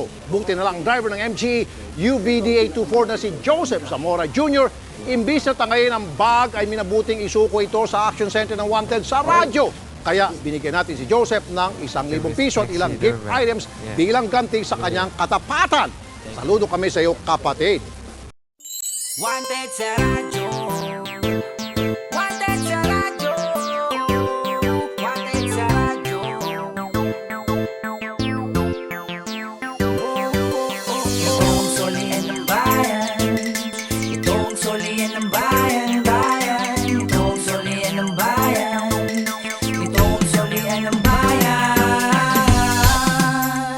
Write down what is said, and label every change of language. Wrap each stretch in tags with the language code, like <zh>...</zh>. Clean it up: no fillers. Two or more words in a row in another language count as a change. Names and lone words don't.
<tl>Buti na lang driver ng MG UBD 824 na si Joseph Zamora Jr. Imbis na tangayin ang bag ay minabuting isuko ito sa</tl> <en>action center</en> <tl>ng wanted sa radyo. Kaya binigyan natin si Joseph ng 1,000 piso at ilang</tl> <en>gift items</en> <tl>bilang ganti sa kanyang katapatan. Saludo kami sa iyo, kapatid. Wanted sa radyo. Wanted sa radyo. Wanted sa radyo. Itong solian ng bayan. Itong solian ng bayan. Itong solian ng bayan. Itong solian ng bayan.</tl>